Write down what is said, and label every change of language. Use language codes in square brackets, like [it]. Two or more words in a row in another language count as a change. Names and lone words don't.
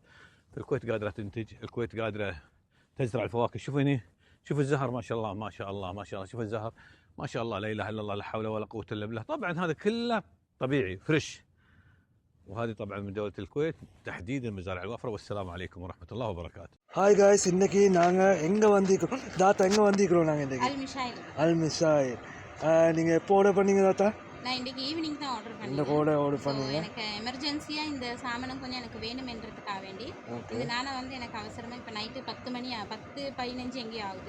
[ar] الكويت قادرة تنتج، الكويت قادرة تزرع الفواكه. شوف هني، شوف الزهر ما شاء الله ما شاء الله ما شاء الله، شوف الزهر ما شاء الله لا اله الا الله، لا حول ولا قوه الا بالله. طبعا هذا كله طبيعي فريش، وهذه طبعا من دوله الكويت تحديدا مزارع الوفره. والسلام عليكم ورحمه الله وبركاته. [en] hi guys, [ta] இன்னைக்கு நாங்கள் எங்கே வந்திருக்கிறோம் தாத்தா? எங்கே வந்திருக்கிறோம் நாங்கள் இன்றைக்கி? அல்மிஷாயில். நீங்கள் எப்போ ஆர்டர் பண்ணீங்க தாத்தா? நான் இன்றைக்கி ஈவினிங் தான் ஆர்டர் பண்ணேன். இந்த கூட ஆர்டர் பண்ணீங்க? எனக்கு எமர்ஜென்சியாக இந்த சாமானம் கொஞ்சம் எனக்கு வேணுமென்றதுக்காக வேண்டி இதனால வந்து எனக்கு அவசரமாக இப்போ நைட்டு 10:15 எங்கேயும் ஆகுது.